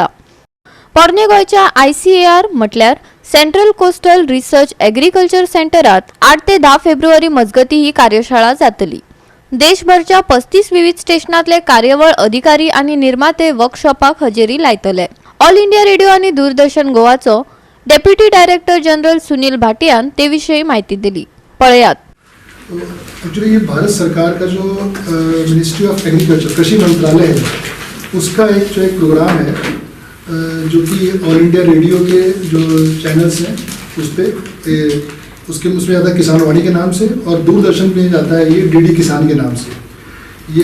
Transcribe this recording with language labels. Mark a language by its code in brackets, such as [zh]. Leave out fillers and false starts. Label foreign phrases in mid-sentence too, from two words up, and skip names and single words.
[kok] पोरने गोयच्या ICAR म्हटल्यार सेंट्रल कोस्टल रिसर्च एग्रीकल्चर सेंटरात 8 ते 10 फेब्रुवारी मजगती ही कार्यशाळा जातली। देशभरच्या 35 विविध स्टेशनांतले कार्यवळ अधिकारी आणि निर्माते वर्कशॉपाक हजेरी लायतले। ऑल इंडिया रेडिओ आणि दूरदर्शन गोवाचो डेप्युटी डायरेक्टर जनरल सुनील भाटियान ते विषयी माहिती दिली। पळयात। [hi] एक्चुअली ये भारत सरकार का जो मिनिस्ट्री ऑफ एग्रीकल्चर कृषि मंत्रालय है उसका एक प्रोग्राम है जो कि ऑल इंडिया रेडियो के जो चैनल्स हैं उस पर उसमें जाता है किसान वाणी के नाम से और दूरदर्शन में जाता है ये DD किसान के नाम से।